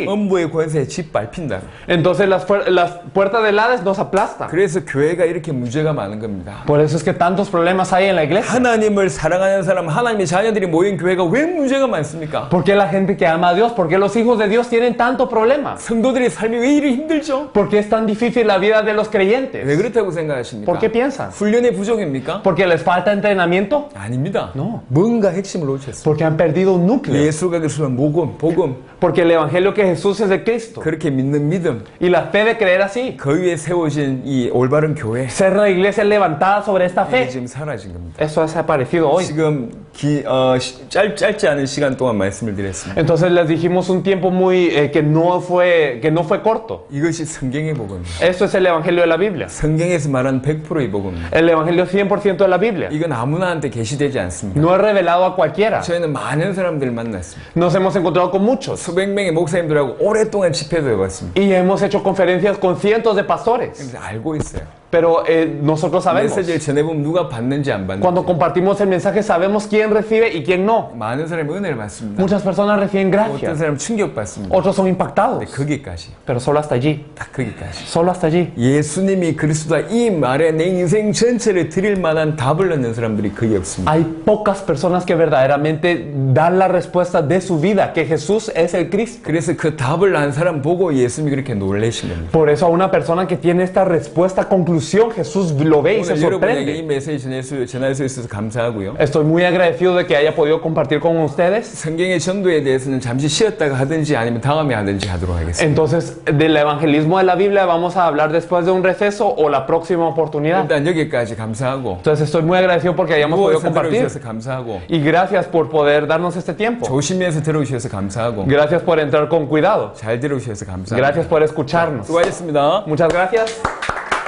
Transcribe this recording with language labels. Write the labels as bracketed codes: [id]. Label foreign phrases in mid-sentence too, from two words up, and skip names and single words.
[ko] 음부의 권세에 짓밟힌다. [es] entonces las puertas del Hades nos aplastan. [ko] 그래서 교회가 이렇게 문제가 많은 겁니다. [es] Por eso es que tantos problemas hay en la iglesia. [ko] 하나님을 사랑하는 사람, 하나님의 자녀들이 모인 교회가 왜 문제가 많습니까? [es] ¿Por qué la gente que ama a Dios, por qué los hijos de Dios tienen tanto problema? [ko] 성도들의 삶이 왜 이리 힘들죠? [es] ¿Por qué es tan difícil la vida de los [ko] 왜 [es] creyentes? [ko] 그렇다고 생각하십니까? [es] ¿Por qué piensan? [ko] 훈련의 부족입니까? [es] ¿Porque les falta entrenamiento? [ko] 아닙니다. [es] No. [ko] 뭔가 핵심을 놓쳤어요. [es] Porque han perdido un núcleo. [ko] 예수가 그리스도는 복음, [es] Porque el evangelio que Jesús es de Cristo. [ko] 그렇게 믿는 믿음, [es] Y la fe de creer así. [ko] 그 위에 세워진 이 올바른 교회, [es] Ser la iglesia levantada sobre esta [ko] 이게 [es] fe. [ko] 지금 사라진 겁니다. [es] Eso ha desaparecido hoy. [ko] 지금 짧지 않은 시간 동안 말씀을 드렸습니다. [es] Entonces les dijimos un tiempo muy que no fue corto. [ko] 이것이 성경의 복음입니다. [es] Esto es el evangelio de la Biblia. [ko] 성경에서 말하는 100%의 복음입니다. [es] El evangelio 100% de la Biblia. [ko] 이건 아무나한테 계시되지 않습니다. [es] No es revelado a cualquiera. [ko] 저희는 많은 사람들을 만났습니다. [es] Nos hemos encontrado con muchos. [ko] 수백 명의 목사님들하고 오랫동안 집회도 해봤습니다. [es] Y hemos hecho conferencias con cientos de pastores. [ko] 그래서 알고 있어요. [es] Pero nosotros sabemos. [ko] 메시지를 전해보면 누가 받는지 안 받는지. [es] Cuando compartimos el mensaje sabemos quién recibe y quién no. [ko] 많은 사람이 은혜를 받습니다. [es] Muchas personas reciben [ko] 어떤 [es] gracia. [ko] 사람은 충격받습니다. [es] Otros son impactados. [ko] 거기까지. [es] Pero solo hasta allí. [ko] 딱 거기까지. [es] Solo hasta allí. [ko] 예수님이 그리스도다 이 말에 내 인생 전체를 드릴 만한 답을 얻는 사람들이 거의 없습니다. [es] Hay pocas personas que verdaderamente dan la respuesta de su vida, que Jesús es el Cristo. [ko] 그래서 그 답을 안 사람 보고 예수님이 그렇게 놀라신 겁니다. [es] Por eso a una persona que tiene esta respuesta, conclusión, Jesús lo ve y se [ko] 오늘 여러분에게 이 [es] sorprende. [ko] 메시지 전할 수 있어서 감사하고요. [es] Estoy muy agradecido de que haya podido compartir con ustedes. [ko] 성경의 전도에 대해서는 잠시 쉬었다가 하든지 아니면 다음에 하든지 하도록 하겠습니다. [es] Entonces, del evangelismo de la Biblia vamos a hablar después de un receso o la próxima oportunidad. [ko] 일단 여기까지 감사하고 [es] Entonces, estoy muy agradecido porque hayamos podido [ko] 무엇을 [es] compartir. [ko] 들어주셔서 감사하고 [es] Y gracias por poder darnos este tiempo. [ko] 조심해서 들어주셔서 감사하고 [es] Gracias por entrar con cuidado. [ko] 잘 들어주셔서 감사하고 [es] Gracias por escucharnos. [ko] 수고하셨습니다. [es] Muchas gracias.